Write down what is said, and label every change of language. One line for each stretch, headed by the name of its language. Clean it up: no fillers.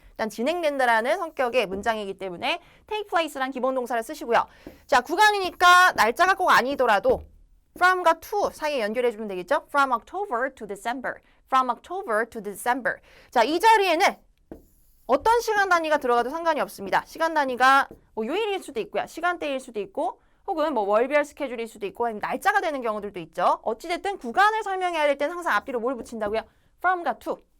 Korean: 일단 진행된다라는 성격의 문장이기 때문에 take place란 기본 동사를 쓰시고요. 자, 구간이니까 날짜가 꼭 아니더라도 from과 to 사이에 연결해주면 되겠죠?
English: From October to December. From October to December.
Korean: 자, 이 자리에는 어떤 시간 단위가 들어가도 상관이 없습니다. 시간 단위가 뭐 요일일 수도 있고요. 시간대일 수도 있고 혹은 뭐 월별 스케줄일 수도 있고 아니면 날짜가 되는 경우들도 있죠. 어찌됐든 구간을 설명해야 될 때는 항상 앞뒤로 뭘 붙인다고요? from과 to.